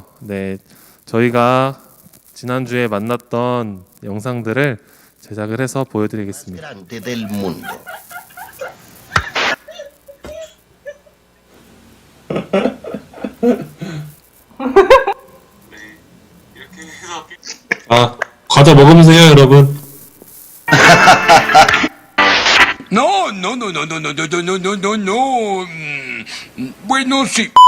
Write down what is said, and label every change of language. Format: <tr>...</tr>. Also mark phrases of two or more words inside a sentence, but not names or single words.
<ko>네, 저희가 지난주에 만났던 영상들을 제작을 해서 보여드리겠습니다. 과자 먹으면서요, 여러분.</ko> <es>No, no, no, no, no, no, no, no, no, no, no, no. Bueno, sí.</es>